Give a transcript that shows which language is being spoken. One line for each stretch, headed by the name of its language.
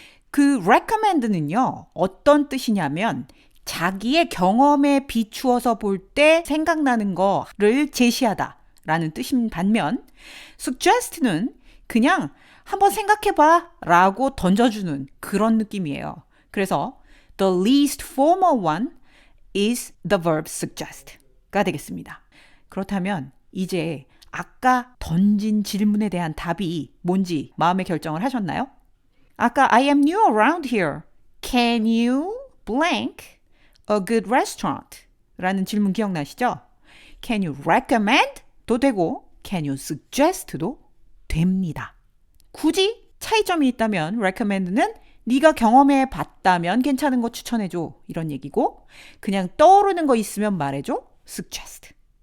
Korean: 그 recommend는요. 어떤 뜻이냐면 자기의 경험에 비추어서 볼 때 생각나는 거를 제시하다라는 뜻인 반면 suggest는 그냥 한번 생각해봐 라고 던져주는 그런 느낌이에요.
English: 그래서 the least formal one is the verb suggest 가 되겠습니다.
Korean: 그렇다면 이제 아까 던진 질문에 대한 답이 뭔지 마음의 결정을 하셨나요?
English: 아까 I am new around here. Can you blank a good restaurant?
Korean: 라는 질문 기억나시죠? Can you recommend?
English: 도 되고 Can you suggest? 도 됩니다.
Korean: 굳이 차이점이 있다면 recommend는 네가 경험해 봤다면 괜찮은 거 추천해줘 이런 얘기고 그냥 떠오르는 거 있으면 말해줘 suggest.